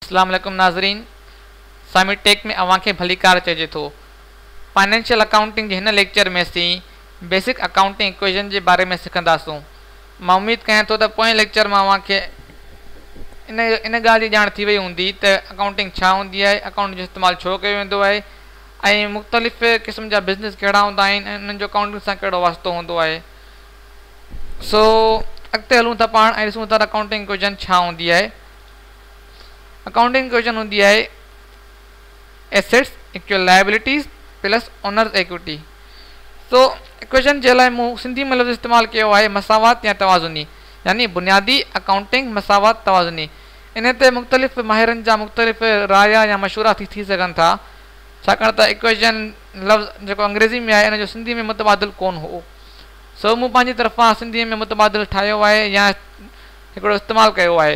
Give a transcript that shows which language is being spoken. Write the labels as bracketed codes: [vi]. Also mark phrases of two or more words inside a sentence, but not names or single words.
[sd] अस्सलाम वालेकुम नाज़रीन, सामी टेक में अवांखे भलीकार चइजे थो। [en] financial accounting [sd] जे हिन लेक्चर में असीं [en] basic accounting equation [sd] जे बारे में सिखंदासूं। मां उम्मीद कयां थो त पोएं लेक्चर में अवांखे इन ॻाल्हि जी ॼाण थी वई हूंदी त अकाउंटिंग छा हूंदी आहे, अकाउंट जो इस्तेमालु छो कयो वेंदो आहे ऐं मुख़्तलिफ़ क़िस्म जा बिज़नेस कहिड़ा हूंदा आहिनि ऐं उन्हनि जो अकाउंटिंग सां कहिड़ो वास्तो हूंदो आहे। सो अॻिते हलूं था पाण ऐं ॾिसूं था [en] accounting equation [sd] छा हूंदी आहे। [en] accounting equation [sd] हूंदी आहे [en] assets equal liabilities plus owners equity. [sd] सो इक्वेशन जे लाइ मूं सिंधी में लफ़्ज़ इस्तेमालु कयो आहे मसावत या तवाज़ुनी, यानी बुनियादी अकाउंटिंग मसावत तवाज़ुनी। इन ते मुख़्तलिफ़ माहिरनि जा मुख़्तलिफ़ राया या मशवरा थी सघनि था, छाकाणि त इक्वेशन लफ़्ज़ जेको अंग्रेज़ी में आहे इन जो सिंधी में मुतबादिल कोन हो। सो मूं पंहिंजी तरफ़ां सिंधी में मुतबादिल ठाहियो आहे या हिकिड़ो इस्तेमालु कयो आहे।